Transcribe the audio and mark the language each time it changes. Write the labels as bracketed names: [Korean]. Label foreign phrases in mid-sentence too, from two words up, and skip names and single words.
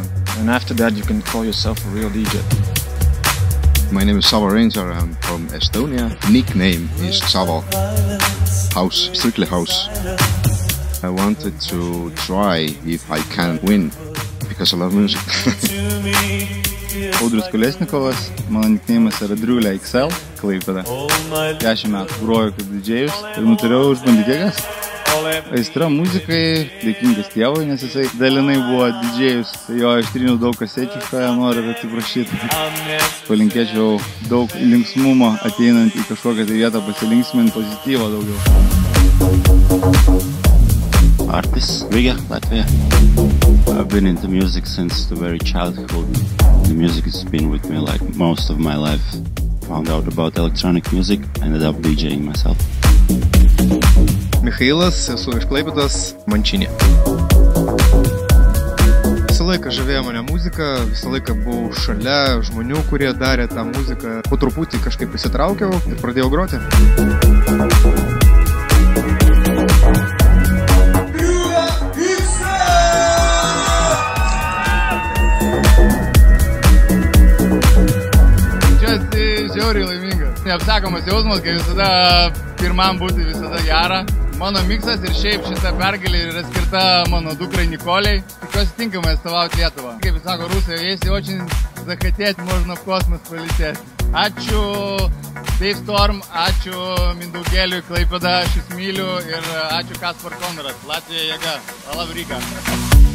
[English] And after that you can call yourself a real DJ. My name is Savo Ranger, I'm from Estonia. Nickname is Savo. House, strictly house. I wanted to try if I can win, because I love music. [Lithuanian] Audrius Kolesnikovas, mano nickname'as yra Driulė XL, Klaipėda. 10 metų groju kaip didžėjus ir nuturėjau išbandyti jėgas. Aistra muzikai, dėkingas tėvui, nes jisai dalinai buvo didžėjus, tai jo ištryniau daug kasečių, ką jie nori atsiprašyti. Palinkėčiau daug linksmumo ateinant į kažkokią tai vietą, pasilinksminti pozityvo daugiau. [English] Artis, Riga, Latvia. I've been into music since the very childhood. The music has been with me like most of my life. Found out about electronic music, ended up DJing myself. [Lithuanian] Michailas, esu iš Klaipėdos, Mančinė. Visą laiką žavėjo mane muzika, visą laiką buvau šalia žmonių, kurie darė tą muziką. Po truputį kažkaip įsitraukiau ir pradėjau groti. Žiauriai laimingas. Neapsakomas jausmas, kai visada pirmam būti visada gera. Mano miksas ir šiaip šita pergalė yra skirta mano dukrai Nikoliai. Tikiuosi tinkamai atstovauti Lietuvą. Kaip sako rusai, [Russian] если очень захотеть, можно в космос полететь. [Lithuanian] Ačiū Dave Storm, ačiū Mindaugėliui Klaipėda, aš jūs myliu ir ačiū Kaspar Konrad, Latvija jėga, [English] I love Riga.